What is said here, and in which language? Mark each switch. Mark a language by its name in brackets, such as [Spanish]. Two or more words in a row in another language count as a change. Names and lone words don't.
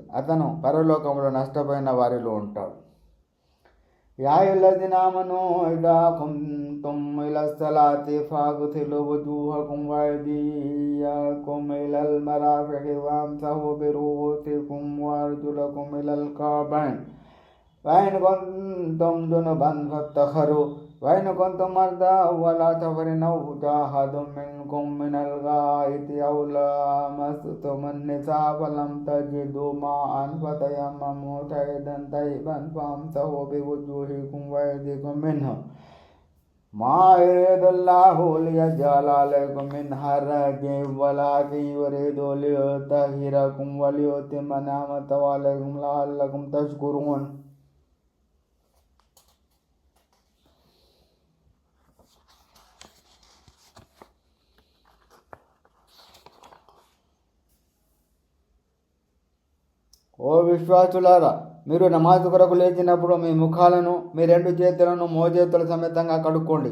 [Telugu] అతను పరలోకంలో నష్టపోయిన వారిలో ఉంటాడు. [Arabic] يا أيها الذين آمنوا إذا كنتم إلى الصلاة فاغسلوا وجوهكم وأيديكم إلى المرافق وامسحوا برؤوسكم وأرجلكم إلى الكعبين وإن كنتم جنبا فاطهروا وإن كنتم مرضى ولا سفر أو جاهد منكم من الغائط أو لامستم النساء فلم تجدوا ماء فتيمموا صعيدا طيبا فامسحوا بوجوهكم وأيديكم منه ما يريد الله ليجعل عليكم من حرج ولكن يريد ليطهركم وليتم نعمته عليكم لعلكم تشكرون. [Telugu] ఓ విశ్వాసులారా, మీరు నమాజు కొరకు లేచినప్పుడు మీ ముఖాలను, మీ రెండు చేతులను మోచేతుల సమేతంగా కడుక్కోండి.